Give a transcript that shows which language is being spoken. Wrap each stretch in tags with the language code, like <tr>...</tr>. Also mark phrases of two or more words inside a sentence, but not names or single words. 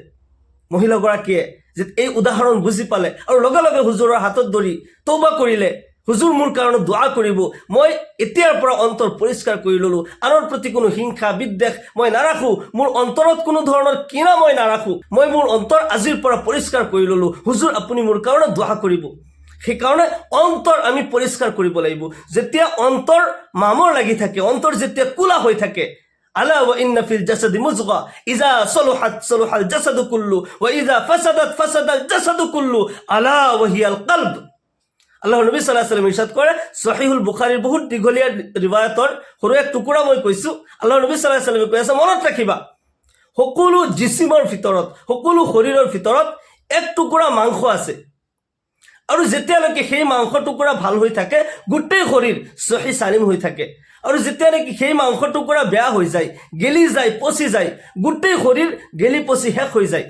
<as>মহিলাগৰাকীয়ে যে এই উদাহৰণ বুজি পালে আৰু লগে লগে হুজুৰৰ হাতত ধৰি তওবা কৰিলে, হুজুৰ মোৰ কাৰণে দোয়া কৰিব, মই এতিয়াৰ পৰা অন্তৰ পৰিষ্কাৰ কৰি ললো, আনৰ প্ৰতি কোনো হিংসা বিদ্বেষ মই নাৰাখো, মোৰ অন্তৰত কোনো ধৰণৰ কিনা মই নাৰাখো, মই মোৰ অন্তৰ আজিৰ পৰা পৰিষ্কাৰ কৰি ললো, হুজুৰ আপুনি মোৰ কাৰণে দোয়া কৰিব। সেইকাৰণে অন্তৰ আমি পৰিষ্কাৰ কৰিব লাগিব। যেতিয়া অন্তৰ মামৰ লাগি থাকে, অন্তৰ যেতিয়া কোলা হৈ থাকে,</as> <ar>ألا وإن في الجسد مضغة إذا صلحت صلح الجسد كله وإذا فسدت فسد الجسد كله ألا وهي القلب.</ar> <as>আল্লাহ নবী</as> <ar>صلى الله عليه وسلم</ar> <as>ইরশাদ কৰে, সহিহুল বুখাৰীৰ বহুত দীঘলীয়া ৰিৱায়াতৰ সৰু এক টুকুৰা মই কৈছো। আল্লাহ নবী</as> <ar>صلى الله عليه وسلم</ar> <as>কৈ আছে, মনত ৰাখিবা সকলো জিসিমৰ ভিতৰত, সকলো শৰীৰৰ ভিতৰত এক টুকুৰা মাংস আছে, আৰু যেতিয়ালৈকে সেই মাংস টুকুৰা ভাল হৈ থাকে গোটেই শৰীৰ সহি সালিম হৈ থাকে, আৰু যেতিয়া নেকি সেই মাংস টুকুৰা বেয়া হৈ যায়, গেলি যায়, পচি যায়, গোটেই শৰীৰ গেলি পচি শেষ হৈ যায়।</as>